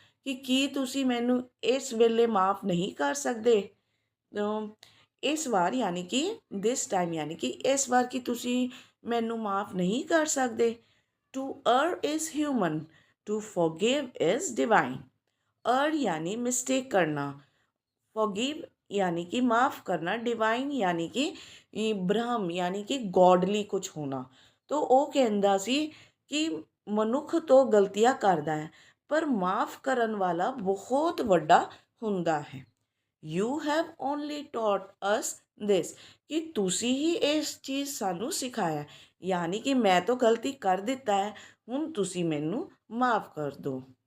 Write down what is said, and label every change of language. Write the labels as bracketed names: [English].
[Punjabi] ਕਿ ਕੀ ਤੁਸੀਂ ਮੈਨੂੰ ਇਸ ਵੇਲੇ ਮਾਫ਼ ਨਹੀਂ ਕਰ ਸਕਦੇ? ਇਸ ਵਾਰ ਯਾਨੀ ਕਿ [English] this time [Punjabi] ਯਾਨੀ ਕਿ ਇਸ ਵਾਰ ਕੀ ਤੁਸੀਂ ਮੈਨੂੰ ਮਾਫ਼ ਨਹੀਂ ਕਰ ਸਕਦੇ? [English] To err is human, to forgive is divine। [Hindi] err यानी मिस्टेक करना, forgive यानी कि माफ़ करना, डिवाइन यानी कि ब्रह्म यानी कि गॉडली कुछ होना। [Punjabi] तो ਉਹ ਕਹਿੰਦਾ ਸੀ ਕਿ ਮਨੁੱਖ ਤੋਂ ਗਲਤੀਆਂ ਕਰਦਾ ਹੈ ਪਰ ਮਾफ़ ਕਰਨ ਵਾਲਾ ਬਹੁਤ ਵੱਡਾ ਹੁੰਦਾ ਹੈ। [English] you have only taught us this, [Punjabi] ਕਿ ਤੁਸੀਂ ਹੀ ਇਸ ਚੀਜ਼ ਸਾਨੂੰ ਸਿਖਾਇਆ, ਯਾਨੀ ਕਿ ਮੈਂ ਤਾਂ ਗਲਤੀ ਕਰ ਦਿੱਤਾ ਹੈ, ਹੁਣ ਤੁਸੀਂ ਮੈਨੂੰ ਮਾफ़ ਕਰ ਦਿਓ।